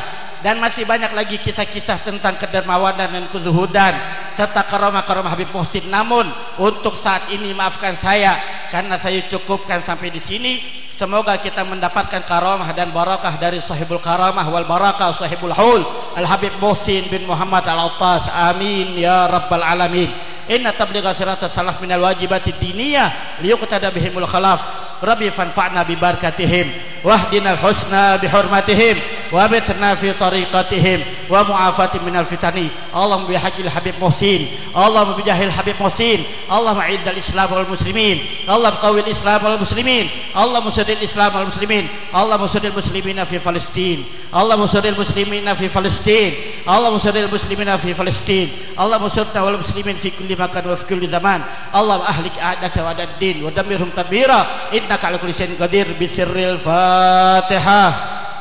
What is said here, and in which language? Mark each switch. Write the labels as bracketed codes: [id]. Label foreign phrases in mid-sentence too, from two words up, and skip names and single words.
[id] Dan masih banyak lagi kisah-kisah tentang kedermawanan dan kezuhudan serta karamah-karamah Habib Muhsin. Namun untuk saat ini maafkan saya karena saya cukupkan sampai di sini. Semoga kita mendapatkan karamah dan barakah dari [ar] صاحب الكرامة والبركة صاحب الحول [id] Al-Habib Muhsin bin Muhammad Al-Attas. [ar] آمين يا رب العالمين. إن تبليغ سيرة السلف من الواجبات الدينية ليقتدى بهم الخلف. رب فانفعنا ببركتهم واهدنا الحسنى بحرمتهم وأمتنا في طريقتهم ومعافاة من الفتن. اللهم بحق الحبيب محسن اللهم بجاه الحبيب محسن اللهم أعز الإسلام والمسلمين اللهم قو الإسلام والمسلمين اللهم سدد الإسلام والمسلمين اللهم سدد المسلمين في فلسطين اللهم سدد المسلمين في فلسطين اللهم سدد المسلمين في فلسطين اللهم سدد والمسلمين في كل مكان وفي كل زمان. اللهم أهلك أعداءك والدين ودمرهم تدميرا إنك على كل شيء قدير. بسر الفاتحة.